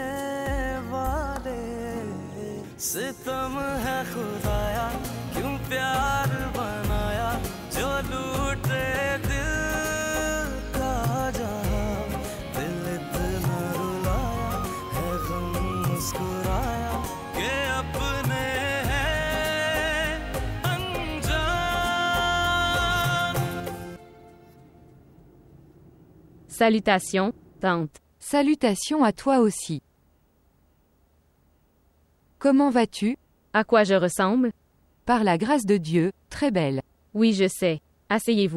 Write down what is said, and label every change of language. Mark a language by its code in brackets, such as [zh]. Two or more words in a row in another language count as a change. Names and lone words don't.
[hi] वाले सितम है खुदाया क्यों प्यार बनाया जो लूटे दिल का जहां दिल इतना रुलाया है गम मुस्कुराया कि अपने हैं अनजान। [fr] Salutations, tante. Salutations à toi aussi. Comment vas-tu? À quoi je ressemble? Par la grâce de Dieu, très belle. Oui, je sais. Asseyez-vous.